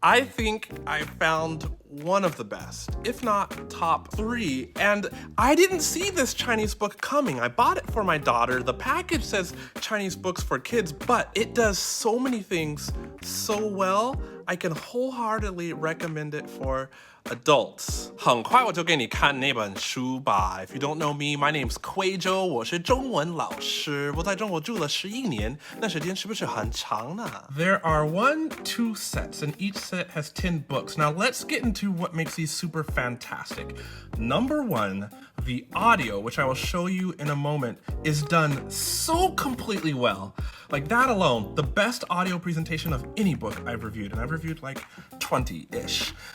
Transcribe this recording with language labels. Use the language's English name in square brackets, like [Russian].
[English] I think I found one of the best, if not top 3. And I didn't see this Chinese book coming. I bought it for my daughter. The package says Chinese books for kids, but it does so many things so well. I can wholeheartedly recommend it for adults. [Chinese] 很快我就给你看那本书吧。 [English] If you don't know me, my name's Kwadwo. [Chinese] 我是中文老师。我在中国住了11年，那时间是不是很长呢？ [English] There are 2 sets, and each set has 10 books. Now let's get into what makes these super fantastic. Number 1, the audio, which I will show you in a moment, is done so completely well. Like that alone, the best audio presentation of any book I've reviewed, and I've reviewed like 20-ish.